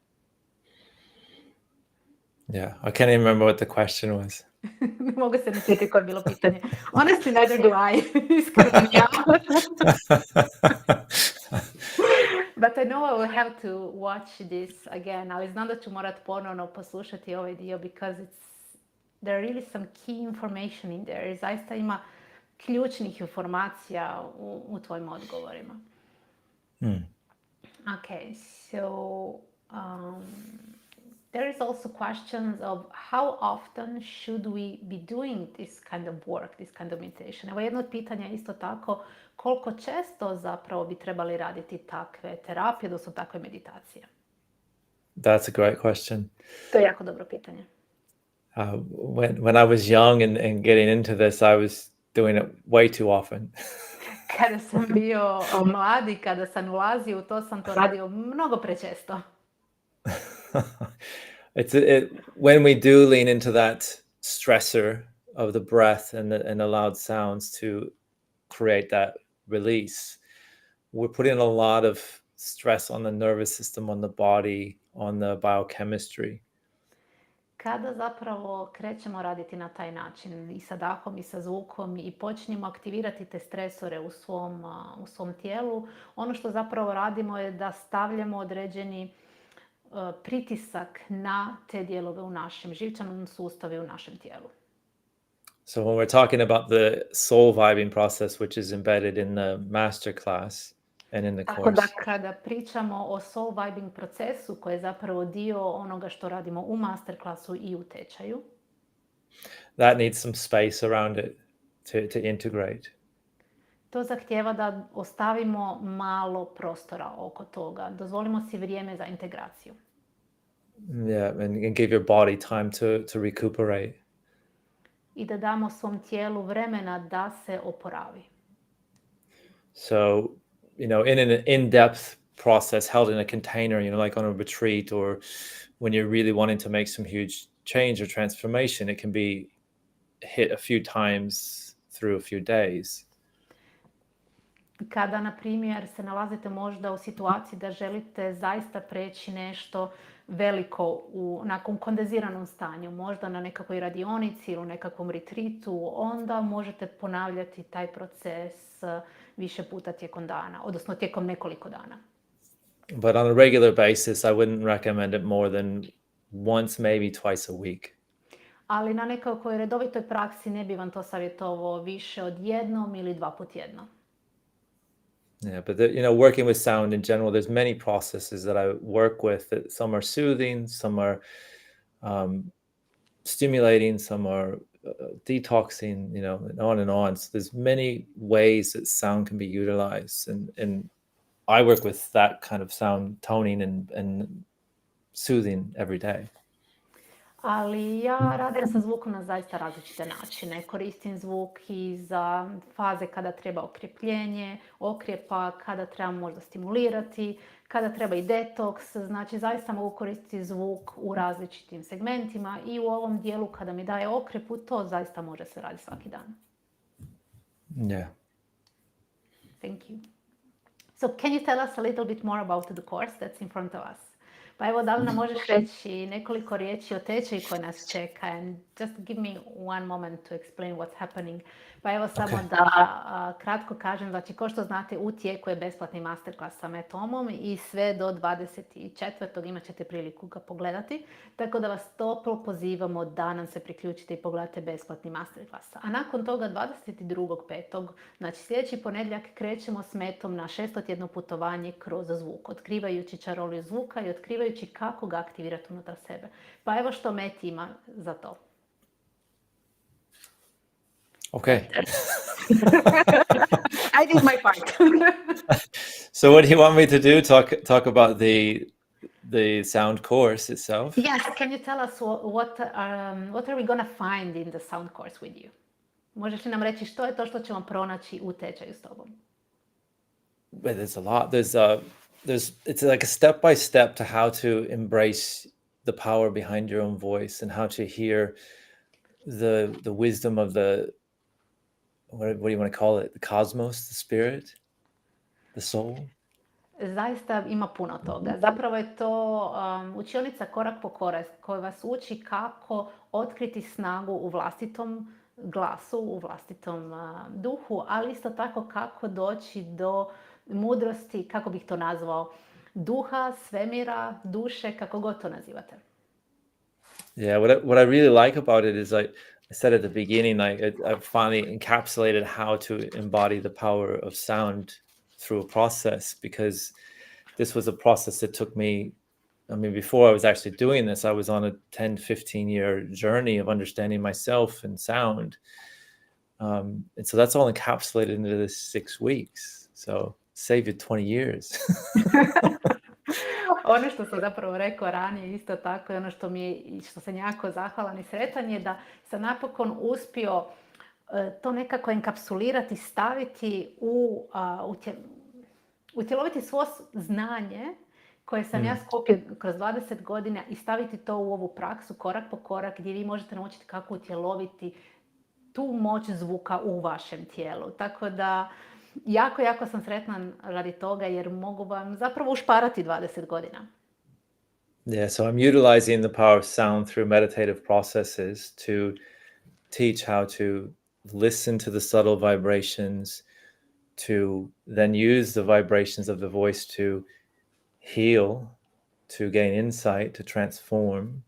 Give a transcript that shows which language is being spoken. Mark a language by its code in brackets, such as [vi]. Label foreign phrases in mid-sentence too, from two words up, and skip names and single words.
[en] Yeah, I can't even remember what the question was. [hr] Ne mogu se ne sjetiti koje je bilo pitanje. [en] Honestly, neither do I. [hr] Iskreno ja. [en] But I know I will have to watch this again. [hr] Ali znam da ću morat ponovno poslušati ovaj dio [en] because there are really some key information in there. [hr] Zaista ima ključnih informacija u tvojim odgovorima. [en] Okay, so there is also questions of how often should we be doing this kind of work, this kind of meditation. [hr] Evo jedno od pitanja je isto tako koliko često zapravo bi trebali raditi takve terapije, odnosno takve meditacije. [en] That's a great question. [hr] To je jako dobro pitanje. [en] When I was young and getting into this, I was doing it way too often. [hr] Kada sam bio mlad i kada sam ulazio u to, sam to radio mnogo prečesto. [en] When we do lean into that stressor of the breath and the loud sounds to create that release, we're putting a lot of stress on the nervous system, on the body, on the biochemistry. [hr] Kada zapravo krećemo raditi na taj način i sa dahom i sa zvukom i počnemo aktivirati te stresore u svom tijelu, ono što zapravo radimo je da stavljamo određeni pritisak na te dijelove u našem živčanom sustavu i u našem tijelu. [en] So when we're talking about the soul vibing process, which is embedded in the master class and in the [hr] Tako [en] course. [hr] da kada pričamo o [en] soul vibing [hr] procesu, koji je zapravo dio onoga što radimo u masterclassu i u tečaju, [en] That needs some space around it to integrate. [hr] to zahtijeva da ostavimo malo prostora oko toga. Dozvolimo si vrijeme za integraciju. [en] Yeah, and give your body time to recuperate. [hr] I da damo svom tijelu vremena da se oporavi. [en] So, in an in-depth process held in a container, like on a retreat, or when you're really wanting to make some huge change or transformation, it can be hit a few times through a few days. [hr] Kada, na primjer, se nalazite možda u situaciji da želite zaista preći nešto veliko nakon kondenziranom stanju, možda na nekakvoj radionici ili u nekakvom retreatu, onda možete ponavljati taj proces više puta tijekom dana, odnosno tijekom nekoliko dana. [en] But on a regular basis, I wouldn't recommend it more than once, maybe twice a week. [hr] Ali na nekakvoj redovitoj praksi ne bi vam to savjetovao više od jednom ili dva put tjedno. [en] Yeah, but working with sound in general, there's many processes that I work with. That some are soothing, some are stimulating, some are detoxing, and on. So there's many ways that sound can be utilized, and I work with that kind of sound toning and soothing every day. [hr] Ali ja radim sa zvukom na zaista različite načine. Koristim zvuk i za faze kada treba okrijepa, kada treba možda stimulirati, kada treba i detoks. Znači, zaista mogu koristiti zvuk u različitim segmentima i u ovom dijelu kada mi daje okrijepu, to zaista može se raditi svaki dan. [en] Yeah. Thank you. So can you tell us a little bit more about the course that's in front of us? [hr] Pa evo, da li nam možeš reći nekoliko riječi o tečaju koji nas čeka? [en] And just give me one moment to explain what's happening. [hr] Pa evo samo da kratko kažem, znači ko što znate u tijeku je besplatni masterclass sa Mattom Omom i sve do 24. imat ćete priliku ga pogledati. Tako da vas toplo pozivamo da nam se priključite i pogledate besplatni masterclass. A nakon toga 22.5. znači sljedeći ponedjeljak krećemo s Metom na 6-tjedno putovanje kroz zvuk, otkrivajući čaroliju zvuka i otkrivajući kako ga aktivirati unutar sebe. Pa evo što Met ima za to. [en] Okay. I did my part. So what do you want me to do? Talk about the sound course itself? Yes, can you tell us what are we going to find in the sound course with you? [hr] Možeš li nam reći što je to što ćemo pronaći u tečaju s tobom? [en] But there's a lot. It's like a step by step to how to embrace the power behind your own voice and how to hear the wisdom of the what do you want to call it? The cosmos, the spirit, the soul. [hr] Zaista ima puno toga. Zapravo je to učionica korak po korak koja vas uči kako otkriti snagu u vlastitom glasu, u vlastitom duhu, ali isto tako kako doći do mudrosti, kako bih to nazvao, duha, svemira, duše, kako god to nazivate. [en] Yeah, what I really like about it is I said at the beginning, I finally encapsulated how to embody the power of sound through a process, because this was a process that took me, I mean, before I was actually doing this, I was on a 10-15 year journey of understanding myself and sound. And so that's all encapsulated into this 6 weeks. So save you 20 years. [hr] Ono što sam zapravo rekao ranije, isto tako, i ono što sam jako zahvalan i sretan je da napokon uspio to nekako enkapsulirati, staviti utjeloviti svo znanje koje sam ja skupio kroz 20 godina i staviti to u ovu praksu korak po korak gdje vi možete naučiti kako utjeloviti tu moć zvuka u vašem tijelu. Tako da jako sam sretna radi toga jer mogu vam zapravo ušparati 20 godina. [en] Yeah, so I'm utilizing the power of sound through meditative processes to teach how to listen to the subtle vibrations, to then use the vibrations of the voice to heal, to gain insight, to transform.